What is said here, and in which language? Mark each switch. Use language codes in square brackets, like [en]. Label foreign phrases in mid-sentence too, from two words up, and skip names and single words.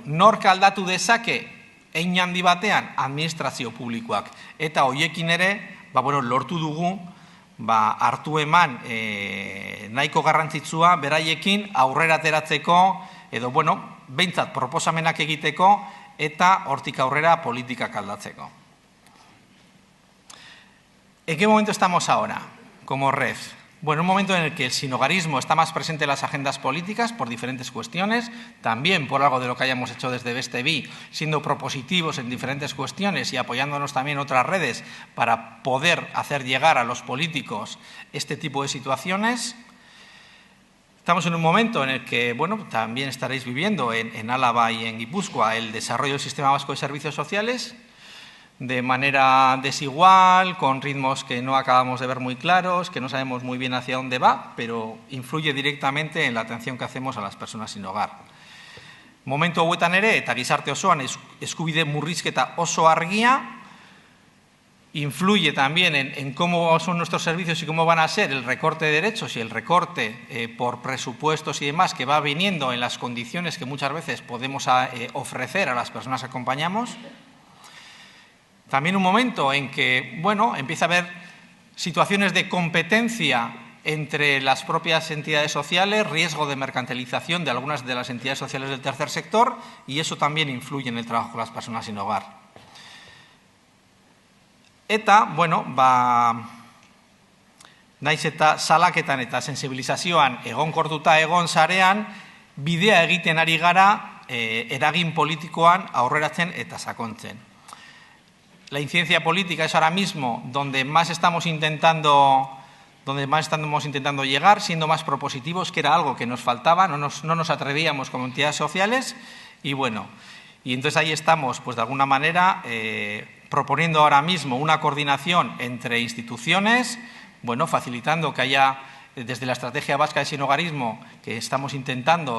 [eu] Nork aldatu dezake hein handi batean administrazio publikoak. Eta hoiekin ere, lortu dugu hartu eman nahiko garrantzitsua beraiekin aurrera ateratzeko edo, behintzat proposamenak egiteko eta hortik aurrera politikak aldatzeko. [es] ¿En qué momento estamos ahora como red? Un momento en el que el sinhogarismo está más presente en las agendas políticas por diferentes cuestiones, también por algo de lo que hayamos hecho desde Bestevi, siendo propositivos en diferentes cuestiones y apoyándonos también en otras redes para poder hacer llegar a los políticos este tipo de situaciones. Estamos en un momento en el que, también estaréis viviendo en Álava y en Guipúzcoa el desarrollo del Sistema Vasco de Servicios Sociales, de manera desigual, con ritmos que no acabamos de ver muy claros, que no sabemos muy bien hacia dónde va, pero influye directamente en la atención que hacemos a las personas sin hogar. [eu] Momentu hauetan ere, eta gizarte osoan eskubide murrizketa oso argia, [es] influye también en cómo son nuestros servicios y cómo van a ser el recorte de derechos y el recorte por presupuestos y demás que va viniendo en las condiciones que muchas veces podemos ofrecer a las personas que acompañamos. También un momento en que, empieza a haber situaciones de competencia entre las propias entidades sociales, riesgo de mercantilización de algunas de las entidades sociales del tercer sector, y eso también influye en el trabajo con las personas sin hogar. [eu] Eta, naiz eta salaketan eta sensibilizazioan egonkortuta egon sarean, bidea egiten ari gara eragin politikoan aurreratzen eta sakontzen. [es] La incidencia política es ahora mismo donde más estamos intentando llegar, siendo más propositivos, que era algo que nos faltaba, no nos atrevíamos como entidades sociales, y entonces ahí estamos, de alguna manera, proponiendo ahora mismo una coordinación entre instituciones, facilitando que haya, desde la Estrategia Vasca de Sinhogarismo, que estamos intentando